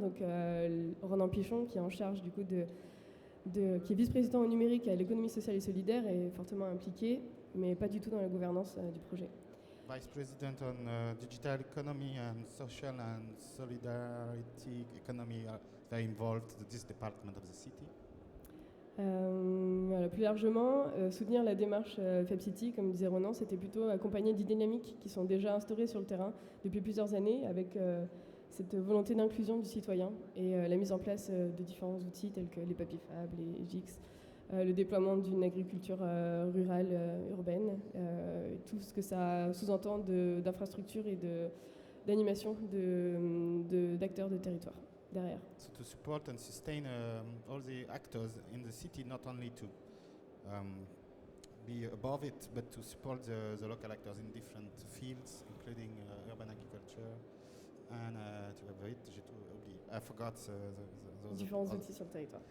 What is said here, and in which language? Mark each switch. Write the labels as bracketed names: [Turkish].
[French] Donc Ronan Pichon, qui est en charge du coup qui est vice-président au numérique et à l'économie sociale et solidaire, est fortement impliqué, mais pas du tout dans la gouvernance du projet. [English] Vice-Présidente on digital economy and social and solidarity economy are very involved in this department of the city. [French] Voilà, plus largement, soutenir la démarche FabCity, comme disait Ronan, c'était plutôt accompagner des dynamiques qui sont déjà instaurées sur le terrain depuis plusieurs années, avec cette volonté d'inclusion du citoyen et la mise en place de différents outils tels que les papiers Fab, les GIX, le déploiement d'une agriculture rurale, urbaine, tout ce que ça sous-entend d'infrastructures et d'animation d'acteurs de territoire derrière. [English] So to support and sustain all the actors in the city, not only to be above it, but to support the local actors in different fields, including urban agriculture. And to have it, [French] j'ai tout oublié. [English] I forgot those [French] différents outils sur le territoire.